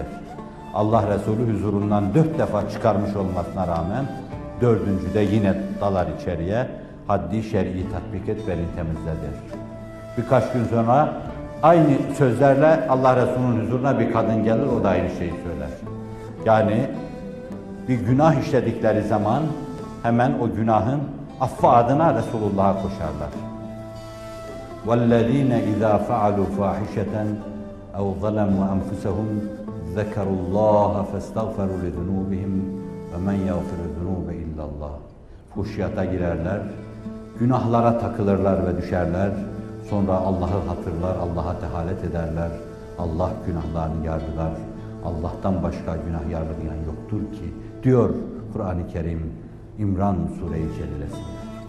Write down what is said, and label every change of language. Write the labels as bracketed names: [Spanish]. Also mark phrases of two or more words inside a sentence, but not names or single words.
[Turkish] Allah Resulü huzurundan 4 defa çıkarmış olmasına rağmen 4.'de yine dalar içeriye, haddi şer'i tatbik et, beni temizle der. Birkaç gün sonra aynı sözlerle Allah Resulü'nün huzuruna bir kadın gelir, o da aynı şeyi söyler. Yani bir günah işledikleri zaman hemen o günahın affı adına Resulullah'a koşarlar. [Arabic] وَالَّذ۪ينَ اِذَا فَعَلُوا فَاحِشَةً اَوْ ظَلَمُوا أَنْفُسَهُمْ ذَكَرُوا اللّٰهَ فَاسْتَغْفَرُوا لِذُنُوبِهِمْ وَمَنْ يَغْفِرُ الذُّنُوبَ اِلَّا اللّٰهِ. [Turkish] Fuhşiyata girerler, günahlara takılırlar ve düşerler. Sonra Allah'ı hatırlar, Allah'a tehalet ederler. Allah günahlarını yargılar. Allah'tan başka günah yargılayan yoktur ki, diyor Kur'an-ı Kerim İmran Sure-i Celilesi'nde.